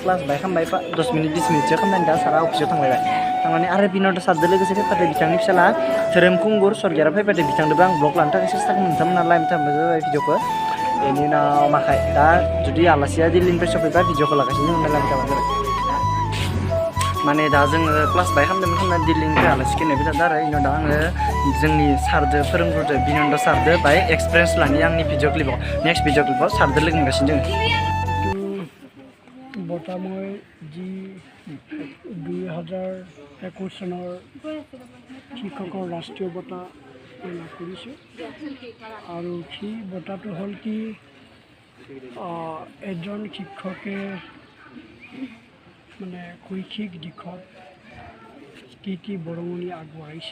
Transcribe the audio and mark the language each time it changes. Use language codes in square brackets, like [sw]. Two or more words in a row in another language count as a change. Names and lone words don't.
[brx] क्लास बाय खालामबाय 10 मिनिट 20 मिनिटसो खालामनानै दा सारा अफिसाव थांलायबाय थांनानै आरो बिनन्द सारजों लोगोसे फैबाथाय बिथांनि फिसाला धोरोम खुंगुर स्वर्गियारि फैबाथाय बिथांनोबो आं ब्लग लानो थाखाय सेस्था खालामो नोंथांमोना लायबाय थाबाय जाबाय भिडिअखौ बेनि उनाव माखाय दा जुदि आलासिया दिल्लीनिफ्राय सफैबा भिडिअखौ लागासिनो लायबाय थाबानो जाबाय माने दा जोङो क्लास बाय खालामदोंमोन दिल्लीनिफ्राय आलासिखौ नेबाय थादों आरो इनाव दा आङो जोंनि सारजों फोरोंगुरजों बिनन्द सारजों बाय एक्सपिरियेन्स लानि आंनि भिडिअ क्लिपाव [en] next video [brx] क्लिपाव सारजों लोगो मोनगासिनो दङ [hi] बता मैं जी [as] 2021 চনৰ শিক্ষকৰ ৰাষ্ট্ৰীয় বঁটা লাভ কৰিছোঁ আৰু সেই বঁটাটো হ'ল কি এজন শিক্ষকে মানে শৈক্ষিক দিশত কি বৰঙণি আগবঢ়াইছে